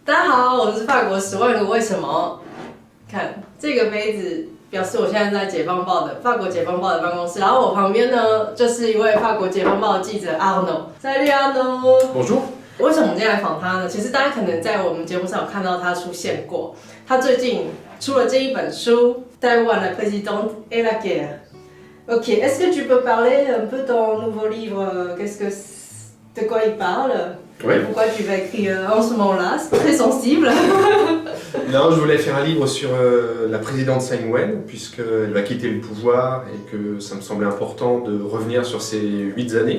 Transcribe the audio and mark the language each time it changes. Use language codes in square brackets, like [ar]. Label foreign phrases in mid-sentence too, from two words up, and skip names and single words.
[zh] 大家好，我是法国10万个为什么。看这个杯子，表示我现在在法国解放报的办公室。然后我旁边呢，就是一位法国解放报的记者 Arnaud。 [fr] Salut Arnaud。Bonjour。 [zh] 为什么我们今天来访他呢？其实大家可能在我们节目上有看到他出现过。他最近出了这一本书 [fr] 《Taïwan la présidente et la guerre》。Ok, est-ce que tu peux parler un peu ton nouveau livre? De quoi il parle? Oui. Pourquoi tu vas écrire en ce moment-là? C'est très sensible. Non, je voulais faire un livre sur la présidente Tsai Ing-wen, puisqu'elle va quitter le pouvoir et que ça me semblait important de revenir sur ces 8 années.